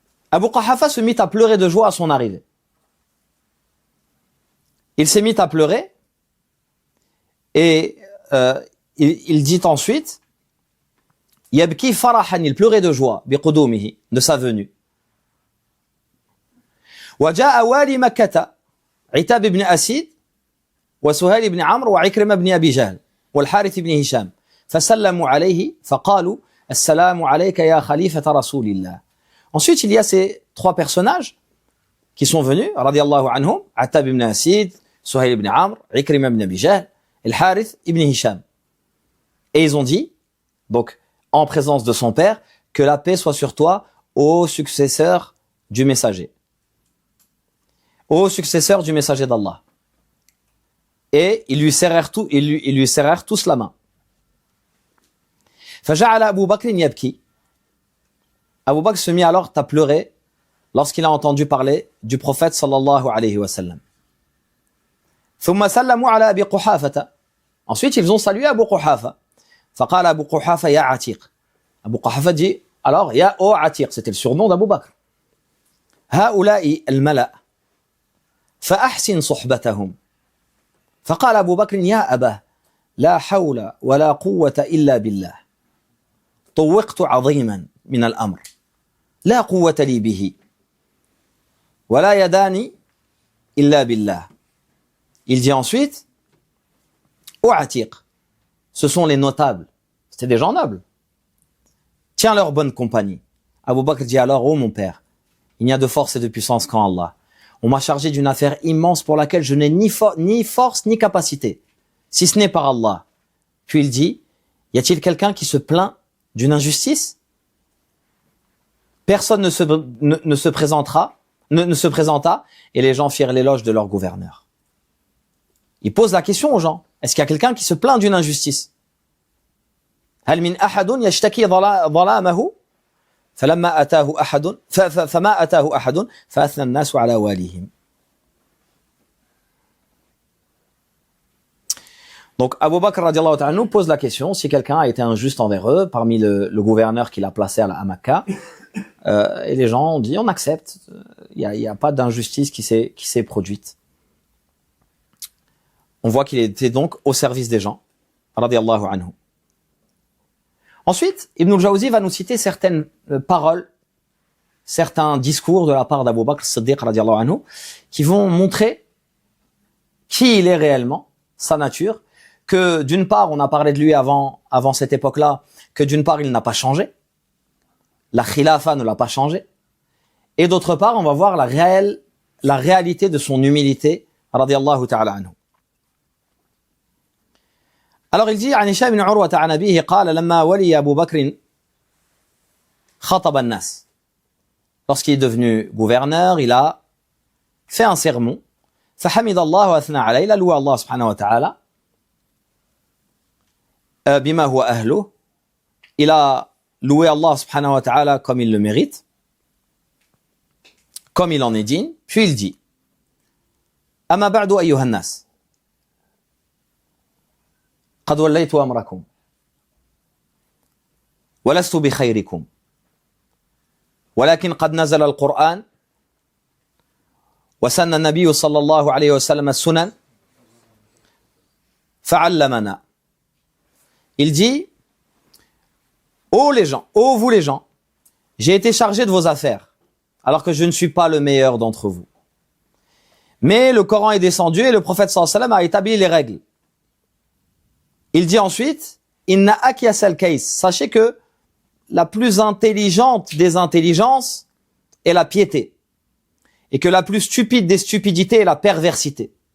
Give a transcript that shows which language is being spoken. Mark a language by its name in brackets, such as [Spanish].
[French] Abu Quhafa se mit à pleurer de joie à son arrivée. Il s'est mis à pleurer et il dit ensuite [Arabic] Yabki farahan, [French] il pleurait de joie biqudumihi, de sa venue. [Arabic] وجاء والي مكة عتاب بن أسيد وسهيل بن عمرو وعكرمة بن أبي جهل والحارث بن هشام فسلموا عليه فقالوا السلام عليك يا خليفة رسول الله. [French] Ensuite, il y a ces trois personnages qui sont venus, radiallahu anhum, Attab ibn Asid, Suhayl ibn Amr, Ikrima ibn Abi Jahl, et le Harith ibn Hisham. Et ils ont dit, donc, en présence de son père, que la paix soit sur toi, ô successeur du messager. Ô successeur du messager d'Allah. Et ils lui serrèrent tous la main. [Arabic] فجعل أبو بكر يبكي. [French] Abu Bakr se mit alors à pleurer lorsqu'il a entendu parler du prophète sallallahu alayhi wa sallam. [Arabic] ثم سلموا على أبي قحافة. [French] Ensuite, ils ont salué Abu Quhafa. [Arabic] فقال أبو قحافة يا عتيق. [French] Abu Quhafa dit alors [Arabic] يا أو عتيق, [French] c'était le surnom d'Abu Bakr. [Arabic] هؤلاء الملأ فأحسن صحبتهم. فقال أبو بكر يا أباه لا حول ولا قوة إلا بالله. طوقت عظيما من الأمر لا قوة لي به ولا يداني إلا بالله. [French] Il dit ensuite, ou atiq. Ce sont les notables. C'était des gens nobles. Tiens leur bonne compagnie. Abu Bakr dit alors, oh mon père, il n'y a de force et de puissance qu'en Allah. On m'a chargé d'une affaire immense pour laquelle je n'ai ni force ni capacité, si ce n'est par Allah. Puis il dit, y a-t-il quelqu'un qui se plaint d'une injustice? Personne ne se présenta, et les gens firent l'éloge de leur gouverneur. Il pose la question aux gens. Est-ce qu'il y a quelqu'un qui se plaint d'une injustice? [Arabic] هل من أحد يشتكي ظلامه فما أتاه أحد فأثنى الناس على واليهم. [French] Donc Abu Bakr radiallahu ta'ala nous pose la question si quelqu'un a été injuste envers eux parmi le gouverneur qu'il a placé à Makkah, et les gens ont dit on accepte, il y a pas d'injustice qui s'est produite. On voit qu'il était donc au service des gens radiallahu anhu. Ensuite, Ibn al-Jawzi va nous citer certaines paroles, certains discours de la part d'Abu Bakr Siddiq radiallahu anhu, qui vont montrer qui il est réellement, sa nature, que d'une part, on a parlé de lui avant cette époque-là, que d'une part, il n'a pas changé, la khilafa ne l'a pas changé, et d'autre part, on va voir la réalité de son humilité radiallahu ta'ala anhu. Alors il dit [Arabic] عن هشام بن عروة عن أبيه قال لما ولي أبو بكر خطب الناس. [French] Lorsqu'il est devenu gouverneur, il a fait un sermon. [Arabic] فحمد الله وأثنى عليه, [French] il a loué [Arabic] Allah subhanahu wa ta'ala بما هو أهله. [French] Il a loué Allah subhanahu wa ta'ala comme il le mérite, comme il en est digne. Puis il dit [Arabic] أما بعد أيها الناس قد وليت أمركم ولست بخيركم ولكن قد نزل القرآن وسن النبي صلى الله عليه وسلم السنن فعلمنا. [French] Il dit, ô les gens, ô vous les gens, j'ai été chargé de vos affaires alors que je ne suis pas le meilleur d'entre vous. Mais le Coran est descendu et le prophète sallallahu alayhi wa sallam a établi les règles. Il dit ensuite, [Arabic] Inna akyasal kais, [French] sachez que la plus intelligente des intelligences est la piété, et que la plus stupide des stupidités est la perversité.